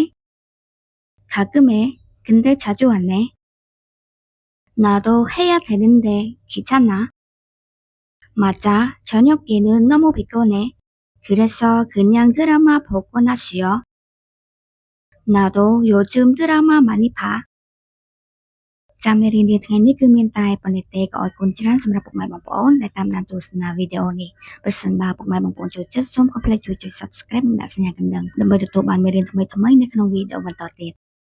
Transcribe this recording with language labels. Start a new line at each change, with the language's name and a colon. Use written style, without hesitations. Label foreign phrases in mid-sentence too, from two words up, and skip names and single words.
Korean: 가끔 해. 근데 자주 안 해. 나도 해야 되는데 귀찮아. 맞아. 저녁에는 너무 피곤해. 그래서 그냥 드라마 보거나 쉬어. 나도 요즘 드라마 많이 봐.
Khmer: ចាំមេរៀនយើងថ្ងៃនេះគឺមានតែប៉ុណ្ណេះទេក៏អរគុណច្រើនសម្រាប់ពុកម៉ែបងប្អូនដែលតាមដានទស្សនាវីដេអូនេះប្រសិនបើពុកម៉ែបងប្អូនចូលចិត្តសូមកុំភ្លេចជួយចុច Subscribe និងដាក់សញ្ញាកណ្ដឹងដើម្បីទទួលបានមេរៀនថ្មីៗនៅក្នុងវីដេអូបន្តទៀត